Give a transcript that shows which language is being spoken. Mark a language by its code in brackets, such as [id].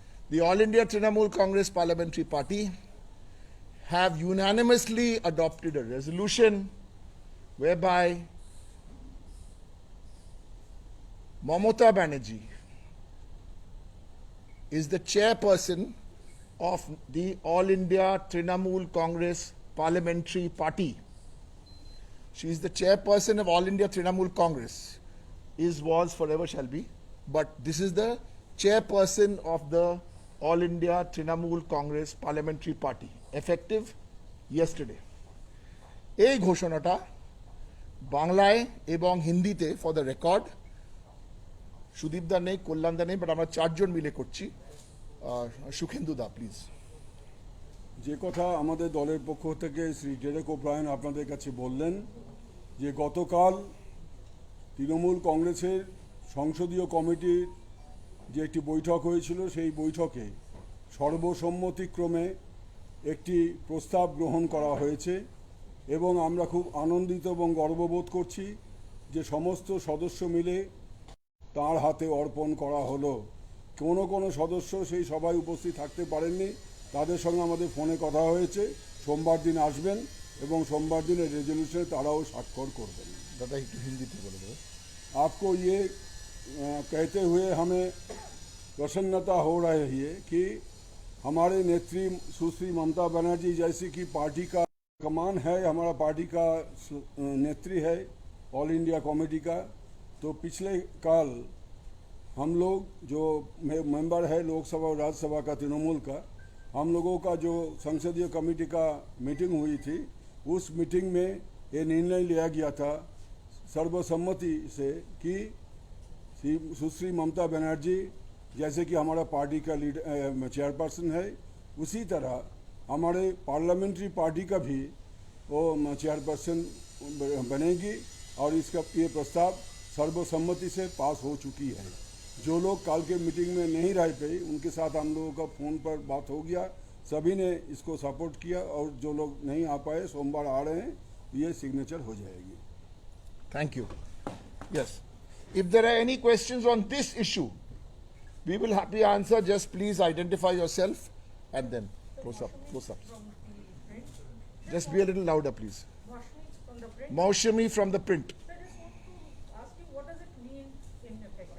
[en] The All India Trinamool Congress Parliamentary Party have unanimously adopted a resolution whereby Mamata Banerjee is the chairperson of the All India Trinamool Congress Parliamentary Party. She is the chairperson of All India Trinamool Congress. Is, was, forever shall be. But this is the chairperson of the All India Trinamool Congress Parliamentary Party, effective yesterday. [bn] এই ঘোষণাটা বাংলায় এবং হিন্দিতে [en] for the record [bn] Sudip দা নেই, কল্যাণ দা নেই, but আমরা চারজন মিলে করছি। সুখেন্দু দা প্লিজ। যে কথা আমাদের দলের পক্ষ থেকে শ্রী ডেরেক ওব্রায়েন আপনাদের কাছে বললেন যে গতকাল তৃণমূল কংগ্রেসের সংসদীয় কমিটির যে একটি বৈঠক হয়েছিল, সেই বৈঠকে সর্বসম্মতিক্রমে একটি প্রস্তাব গ্রহণ করা হয়েছে এবং আমরা খুব আনন্দিত এবং গর্ববোধ করছি যে সমস্ত সদস্য মিলে তার হাতে অর্পণ করা হলো। কোনো সদস্য সেই সভায় উপস্থিত থাকতে পারেননি, তাদের সঙ্গে আমাদের ফোনে কথা হয়েছে, সোমবার দিন আসবেন এবং সোমবার দিনের রেজলিউশনে তারাও স্বাক্ষর করবেন। দাদা একটু হিন্দিতে বলে দেবো। [hi] आपको ये कहते हुए हमें प्रसन्नता हो रही है कि हमारे नेत्री सुश्री ममता बनर्जी जैसी कि पार्टी का कमान है, हमारा पार्टी का नेत्री है ऑल इंडिया कमेटी का। तो पिछले काल हम लोग जो मेंबर है लोकसभा और राज्यसभा का तृणमूल का, हम लोगों का जो संसदीय कमेटी का मीटिंग हुई थी, उस मीटिंग में ये निर्णय लिया गया था सर्वसम्मति से कि सुश्री ममता बनर्जी जैसे कि हमारा पार्टी का चेयरपर्सन है, उसी तरह हमारे पार्लियामेंट्री पार्टी का भी वो चेयरपर्सन बनेगी और इसका ये प्रस्ताव सर्वसम्मति से पास हो चुकी है। जो लोग कल के मीटिंग में नहीं रह पाए, उनके साथ हम लोगों का फ़ोन पर बात हो गया, सभी ने इसको सपोर्ट किया और जो लोग नहीं आ पाए सोमवार आ रहे हैं, ये सिग्नेचर हो जाएगी। [en] Thank you. Yes. If there are any questions on this issue, we will happily answer. Just please identify yourself and then close up. Close up. Just be a little louder, please. Maushami from the print. I just want to ask you, what does it mean in effect?